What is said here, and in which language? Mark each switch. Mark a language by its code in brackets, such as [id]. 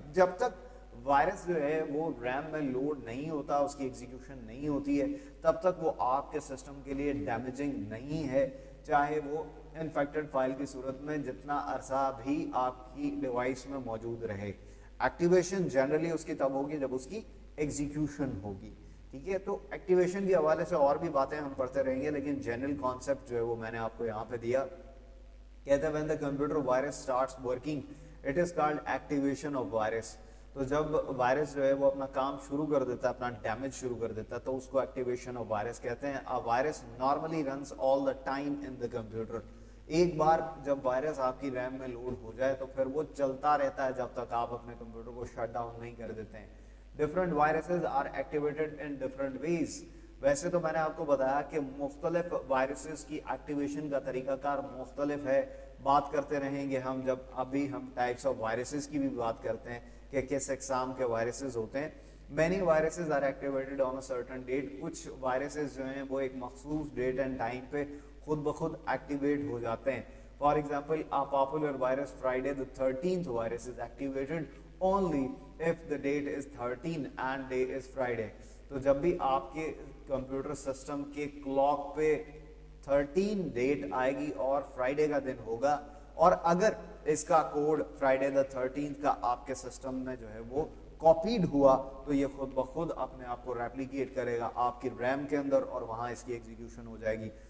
[ur] جب تک وائرس جو ہے وہ ریم میں لوڈ نہیں ہوتا، اس کی ایگزیکیوشن نہیں ہوتی ہے، تب تک وہ آپ کے سسٹم کے لیے ڈیمیجنگ نہیں ہے، چاہے وہ انفیکٹڈ فائل کی صورت میں جتنا عرصہ بھی آپ کی ڈیوائس میں موجود رہے. ایکٹیویشن جنرلی اس کی تب ہوگی جب اس کی ایگزیکیوشن ہوگی. ٹھیک ہے، تو ایکٹیویشن کے حوالے سے اور بھی باتیں ہم پڑھتے رہیں گے، لیکن جنرل کانسیپٹ جو ہے وہ میں نے آپ کو یہاں پہ دیا. کہتے ہیں [en] when the computer virus starts working it is called activation of virus. [ur] تو جب وائرس جو ہے وہ اپنا کام شروع کر دیتا ہے، اپنا ڈیمیج شروع کر دیتا ہے، تو اس کو ایکٹیویشن آف وائرس کہتے ہیں. [en] Virus normally runs all the time in the computer. [ur] ایک بار جب وائرس آپ کی ریم میں لوڈ ہو جائے تو پھر وہ چلتا رہتا ہے جب تک آپ اپنے کمپیوٹر کو شٹ ڈاؤن نہیں کر دیتے ہیں. [en] Different viruses are activated in different ways. [ur] ویسے تو میں نے آپ کو بتایا کہ مختلف وائرسز کی ایکٹیویشن کا طریقہ کار مختلف ہے. بات کرتے رہیں گے ہم، جب ابھی ہم ٹائپس آف وائرسز کی بھی بات کرتے ہیں کہ کس اقسام کے وائرسز ہوتے ہیں. [en] Many viruses are activated on a certain date. [ur] کچھ وائرسز جو ہیں وہ ایک مخصوص ڈیٹ اینڈ ٹائم پہ خود بخود ایکٹیویٹ ہو جاتے ہیں. [en] For example a popular virus Friday the 13th virus is activated only if the date is 13 and day is Friday. [ur] تو جب بھی آپ کے کمپیوٹر سسٹم کے کلاک پہ 13 ڈیٹ آئے گی اور فرائیڈے کا دن ہوگا، اور اگر اس کا کوڈ فرائیڈے دا 13 کا آپ کے سسٹم میں جو ہے وہ کاپیڈ ہوا، تو یہ خود بخود اپنے آپ کو ریپلیکیٹ کرے گا آپ کی ریم کے اندر اور وہاں اس کی ایگزیکیوشن ہو جائے گی.